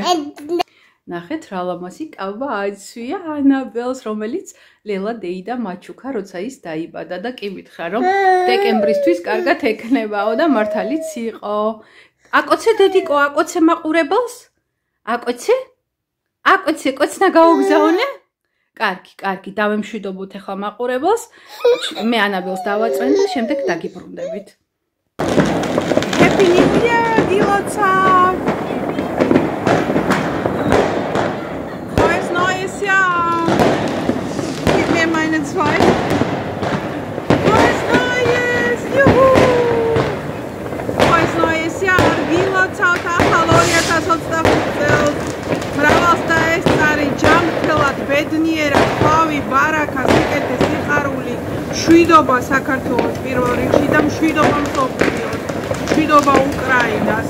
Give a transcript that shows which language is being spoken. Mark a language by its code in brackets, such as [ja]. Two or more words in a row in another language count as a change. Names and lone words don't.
[ka] ნახეთ რა ლამაზი კაბა აცვია ანაბელს, რომელიც ლელა დეიდა მაჩუქა, როცა ის დაიბადა და კი მითხრა რომ დეკემბრისთვის კარგად ეკნებაო და მართალიც იყო. აკოცე დედიკო, აკოცე მაყურებელს? აკოცე? აკოცე კოცნა გაუგზავნე? კარგი, კარგი, დავემშვიდობოთ ახლა მაყურებელს. მე ანაბელს დავაწვენ და შემდეგ დაგიბრუნდებით. [en] Happy New Year, [ka] გილოცა! [de] Frohes neues Jahr! Gib mir meine zwei. Frohes neues! Juhu! Frohes neues Jahr, [ka] გილოცა და ახალ 2025 წელს. მრავალს დაესწარი ჯანმრთელად, ბედნიერად, ხვავი, ბარაკა, სიკეთე, სიხარული, მშვიდობა საქართველოს პირველ რიგში და მშვიდობა მსოფლიოს, მშვიდობა უკრაინას.